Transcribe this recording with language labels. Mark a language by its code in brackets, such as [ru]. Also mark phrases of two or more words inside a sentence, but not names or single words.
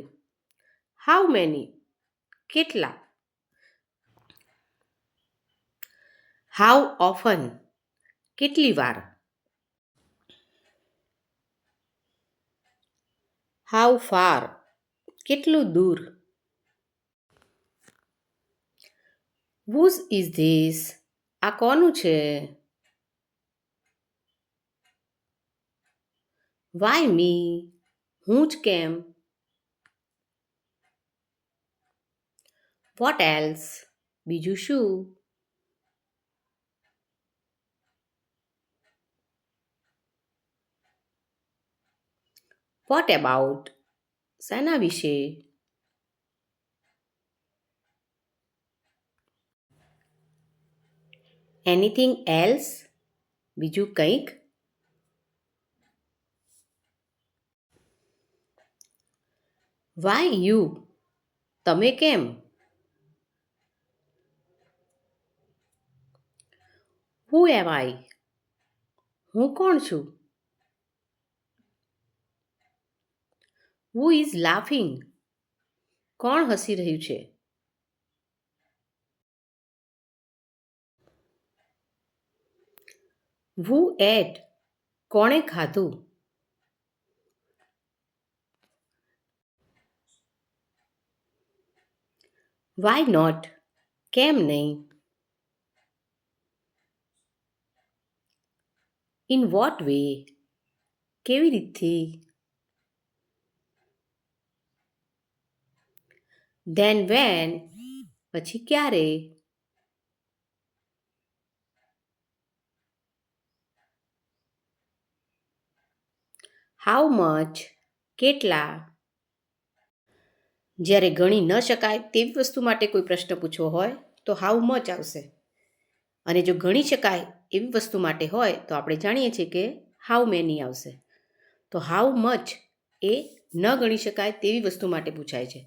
[en] how many? કેટલા? how often? [gu] કેટલી વાર? [en] how far? [gu] કેટલું દૂર? [en] whose is this? [gu] આ કોનું છે? [en] why me? [gu] હું જ કેમ? [en] what else? [gu] બીજું શું? [en] what about? [gu] શેના વિશે? [en] anything else? [gu] બીજું કંઈક? [en] why you? [gu] તમે કેમ? [en] who am I? [gu] હું કોણ છું? [en] who is laughing? [gu] કોણ હસી રહ્યું છે? [en] who ate? [gu] કોણે ખાધું? [en] why not? [gu] કેમ નહીં? [en] in what way? [gu] કેવી રીતથી? [en] then when? [gu] પછી ક્યારે? [en] how much? [gu] કેટલા? જ્યારે ગણી ન શકાય તેવી વસ્તુ માટે કોઈ પ્રશ્ન પૂછવો હોય તો [en] how much [gu] આવશે, અને જો ગણી શકાય એવી વસ્તુ માટે હોય તો આપણે જાણીએ છીએ કે [en] how many [gu] આવશે. તો [en] how much [gu] એ ન ગણી શકાય તેવી વસ્તુ માટે પૂછાય છે.